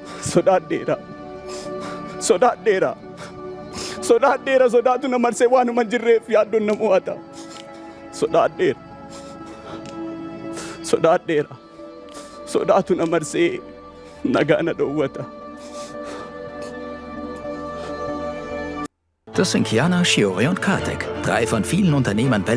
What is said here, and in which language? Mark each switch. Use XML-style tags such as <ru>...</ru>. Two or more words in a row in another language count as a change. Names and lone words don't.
<om>Sodaadheera. Sodaadheera. Sodaadheera. Sodaatu na marsee waanuma hin jirreef yaaddoon na mo'ata. Sodaadheera. Sodaadheera. Sodaatu na marsee nagaa na dhoowwata.</om> <de>Das sind Kiana, Shiore und Kartik, drei von vielen Unternehmern weltweit,</de>